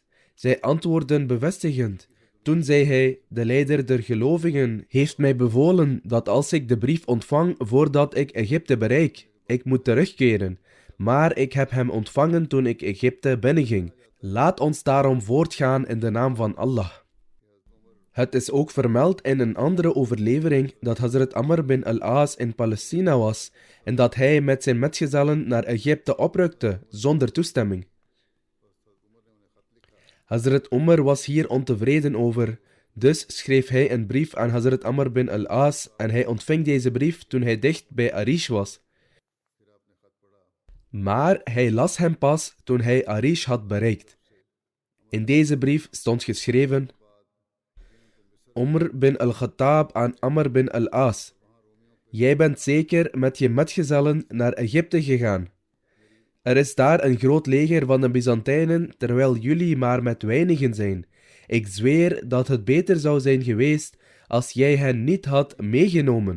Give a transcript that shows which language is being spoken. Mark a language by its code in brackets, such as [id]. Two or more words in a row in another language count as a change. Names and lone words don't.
[nl] Zij antwoordden bevestigend. Toen zei hij, de leider der gelovigen heeft mij bevolen dat als ik de brief ontvang voordat ik Egypte bereik, ik moet terugkeren. Maar ik heb hem ontvangen toen ik Egypte binnenging. Laat ons daarom voortgaan in de naam van Allah. Het is ook vermeld in een andere overlevering dat Hazrat Amr bin al-As in Palestina was en dat hij met zijn metgezellen naar Egypte oprukte zonder toestemming. Hazrat Umar was hier ontevreden over, dus schreef hij een brief aan Hazrat Amr bin al-As en hij ontving deze brief toen hij dicht bij Arish was. Maar hij las hem pas toen hij Arish had bereikt. In deze brief stond geschreven: Umar bin al-Khattab aan Amr bin al-As. Jij bent zeker met je metgezellen naar Egypte gegaan. Er is daar een groot leger van de Byzantijnen, terwijl jullie maar met weinigen zijn. Ik zweer dat het beter zou zijn geweest als jij hen niet had meegenomen.